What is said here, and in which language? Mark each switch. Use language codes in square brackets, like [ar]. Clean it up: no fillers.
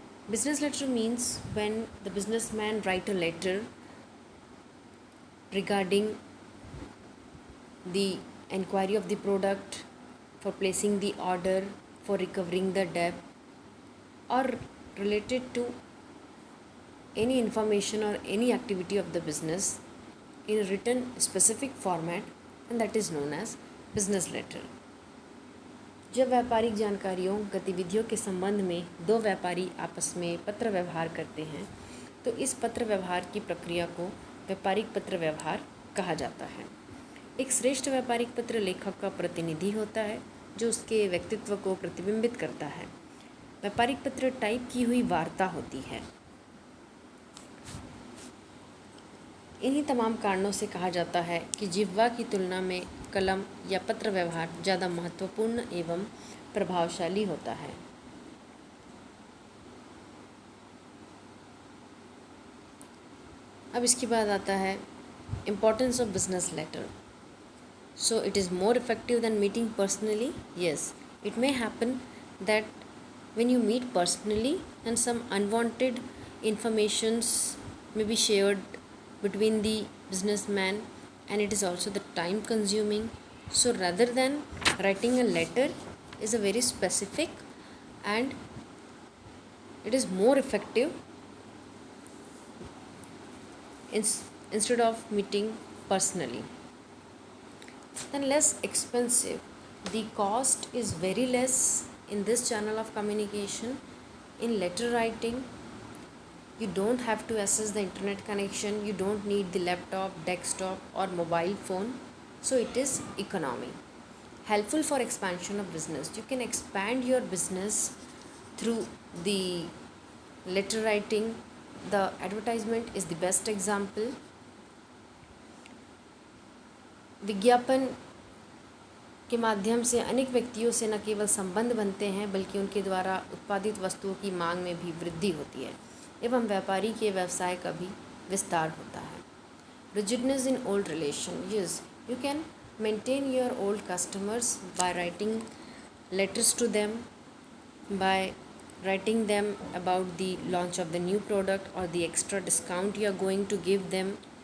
[en] Business letter means when the businessman write a letter regarding the enquiry of the product, for placing the order, for recovering the debt, or related to any information or any activity of the business in a written specific format, and that is known as business letter. [hi] जब व्यापारिक जानकारियों गतिविधियों के संबंध में दो व्यापारी आपस में पत्र व्यवहार करते हैं तो इस पत्र व्यवहार की प्रक्रिया को व्यापारिक पत्र व्यवहार कहा जाता है। एक श्रेष्ठ व्यापारिक पत्र लेखक का प्रतिनिधि होता है जो उसके व्यक्तित्व को प्रतिबिंबित करता है। व्यापारिक पत्र टाइप की हुई वार्ता होती है। इन्हीं तमाम कारणों से कहा जाता है कि जिह्वा की तुलना में कलम या पत्र व्यवहार ज़्यादा महत्वपूर्ण एवं प्रभावशाली होता है। अब इसके बाद आता है [en] Importance of business letter. So it is more effective than meeting personally? Yes, it may happen that when you meet personally and some unwanted informations may be shared between the businessman, and it is also the time consuming. So rather than writing a letter is a very specific, and it is more effective instead of meeting personally. Then less expensive. The cost is very less in this channel of communication. In letter writing, you don't have to access the internet connection, you don't need the laptop, desktop, or mobile phone, so it is economy. Helpful for expansion of business. You can expand your business through the letter writing. The advertisement is the best example. [hi] विज्ञापन के माध्यम से अनेक व्यक्तियों से न केवल संबंध बनते हैं बल्कि उनके द्वारा उत्पादित वस्तुओं की मांग में भी वृद्धि होती है एवं व्यापारी के व्यवसाय का भी विस्तार होता है. [en] Rigidness in old relation. Yes, you can maintain your old customers by writing letters to them, by writing them about the launch of the new product or the extra discount you are going to give them.